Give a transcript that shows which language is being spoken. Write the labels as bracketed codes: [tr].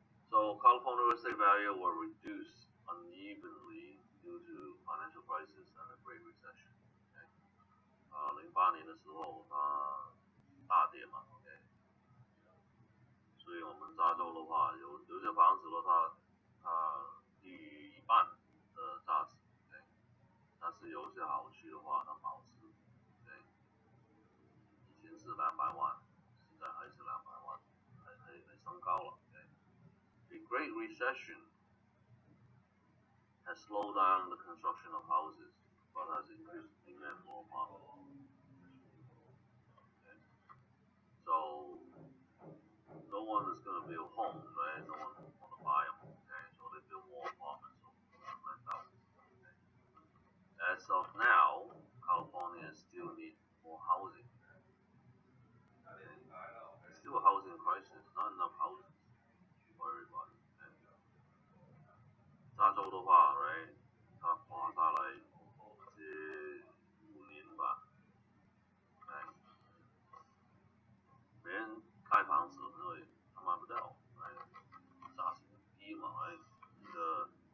[en] So California real estate value will reduce unevenly due to financial crisis and the Great Recession. Okay. [zh] 08年的时候它大跌嘛 ，OK。所以我们加州的话，有些房子的话，它低于一半的价值 ，OK。但是有些好区的话，它保值 ，OK。以前是200万，现在还是200万，还升高了 [en] ，OK。The Great Recession has slowed down the construction of houses, but has increased demand for apartments. Okay. So no one is going to build homes, right? No one want to buy them. Okay. So they build more apartments or rent out. Okay. As of now, California still needs more housing. Okay. It's still a housing crisis, not enough houses for everybody. Okay. [zh] 加州的话 ，right， 它滑下来这5年吧，哎，没人盖房子，因为他买不到，哎，价钱低嘛，哎，你的